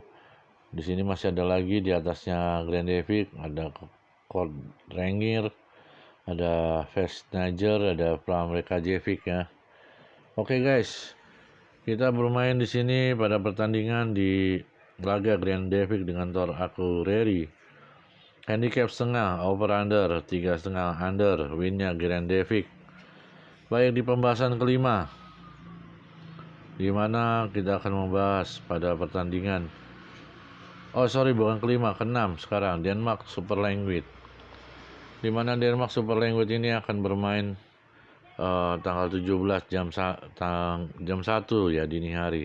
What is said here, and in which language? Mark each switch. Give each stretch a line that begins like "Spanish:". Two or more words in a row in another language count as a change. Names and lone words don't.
Indonesian: Di sini masih ada lagi di atasnya Grandavik, ada Kordrangir, ada Vestnager, ada Pramrekajevic ya. Oke guys, kita bermain di sini pada pertandingan di laga Grandavik dengan Thor Akureyri. Handicap setengah,
English: over under
Indonesian: 3,5 under, winnya Grandavik. Baik, di pembahasan kelima, di mana kita akan membahas pada pertandingan bukan kelima, keenam sekarang, Denmark Super League, di mana Denmark Super League ini akan bermain tanggal 17 jam 1 ya dini hari.